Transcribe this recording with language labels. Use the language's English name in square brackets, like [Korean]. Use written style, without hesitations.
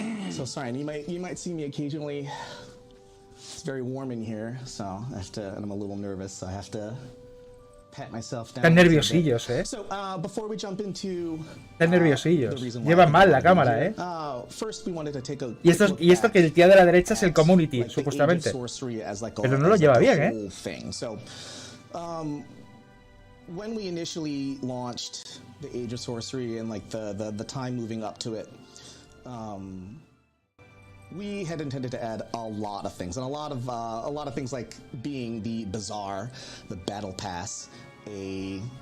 [English] So sorry, and you might see me occasionally. It's very warm in here, so I have to, and I'm a little nervous, so I have to pat myself down. [Spanish] Están nerviosillos, eh. [English] So before we jump into [Spanish] Están nerviosillos. Llevan mal la cámara, eh. [English] First we wanted to take a [Spanish] y esto que el tío de la derecha es el community, supuestamente. Pero no lo lleva bien, eh. [English] So, when we initially launched the Age of Sorcery and the time moving up to it, we had intended to add a lot of things, and a lot of things like being the bazaar, the battle pass, a